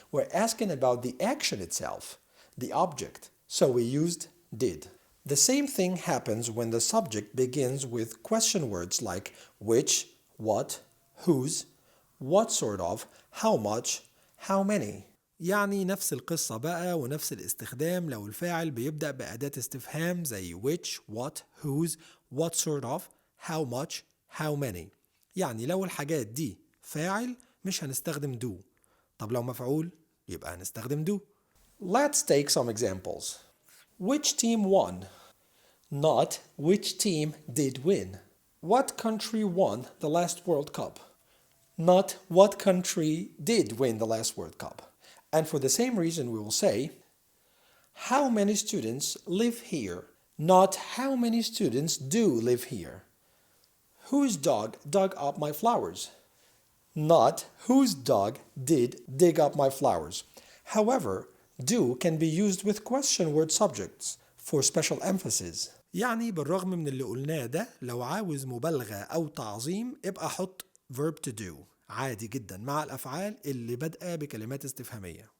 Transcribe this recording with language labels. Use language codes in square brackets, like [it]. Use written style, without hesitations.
[en] We're asking about the action itself, the object. So we used did. The same thing happens when the subject begins with question words like which, what, whose, what sort of, how much, how many. [ar] يعني نفس القصة بقى ونفس الاستخدام لو الفاعل بيبدأ بأداة استفهام زي [en] which, what, whose, what sort of, how much, how many. [ar] يعني لو الحاجات دي فاعل مش هنستخدم do. طب لو مفعول يبقى هنستخدم do. [en] Let's take some examples. Which team won? Not which team did win. What country won the last World Cup? Not what country did win the last World Cup. And for the same reason we will say, how many students live here? Not how many students do live here. Whose dog dug up my flowers? Not whose dog did dig up my flowers. However, do can be used with question word subjects for special emphasis. [ar] يعني بالرغم من اللي قلناه ده لو عاوز مبالغة أو تعظيم ابقى حط verb to do عادي جدا مع الأفعال اللي بادئة بكلمات استفهامية.